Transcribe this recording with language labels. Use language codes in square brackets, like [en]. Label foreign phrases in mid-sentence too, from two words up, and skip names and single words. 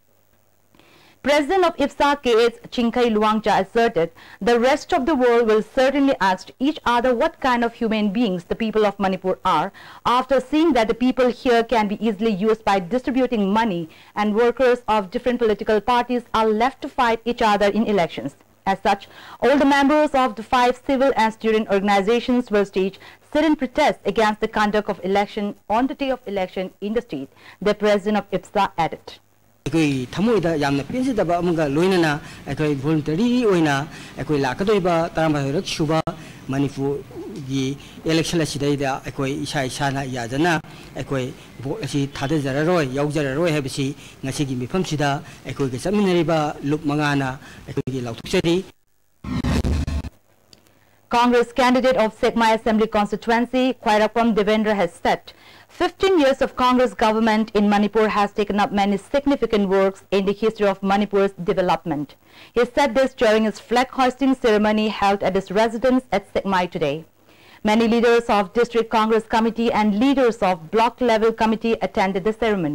[en] President of IPSA KS Chinkai Luangcha asserted the rest of the world will certainly ask each other what kind of human beings the people of Manipur are after seeing that the people here can be easily used by distributing money and workers of different political parties are left to fight each other in elections. As such, all the members of the 5 civil and student organizations will stage sit-in protest against the conduct of election on the day of election in the state, the president of IPSA added. [mni] Ekoi thamoida yamna pensidaba amanga loinana ekoi voluntary oina ekoi lakadoiba tarambahirak shuba Manipur gi election asidaida ekoi isa na yadana ekoi vote asi thadajararoi yaujararoi habisi ngasi gi mifamsida ekoi ge chaminariba lup mangana ekoi gi lautukchari. [en] Congress candidate of Sekmai Assembly constituency, Khwairapam Devendra has said 15 years of Congress government in Manipur has taken up many significant works in the history of Manipur's development. He said this during his flag hoisting ceremony held at his residence at Sekmai today. Many leaders of District Congress Committee and leaders of block level committee attended the ceremony.